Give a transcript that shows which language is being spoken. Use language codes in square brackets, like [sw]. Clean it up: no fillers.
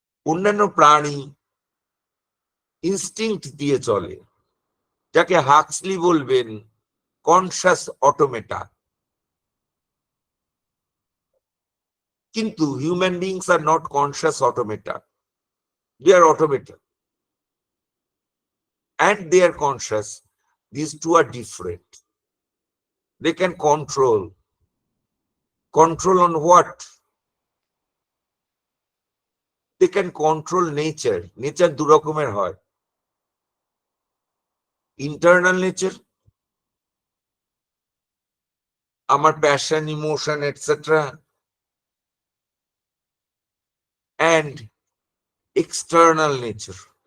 [bn] অন্যান্য প্রাণী ইনস্টিংক্ট দিয়ে চলে, যাকে হাক্সলি বলবেন কনসাস অটোমেটা। কিন্তু [en] Human beings are not conscious automata, they are automata and they are conscious. These two are different. They can control on what? They can control nature. Nature [bn] দু রকমের হয়, [en] Internal nature, আমার passion, emotion, etcetera, and external nature.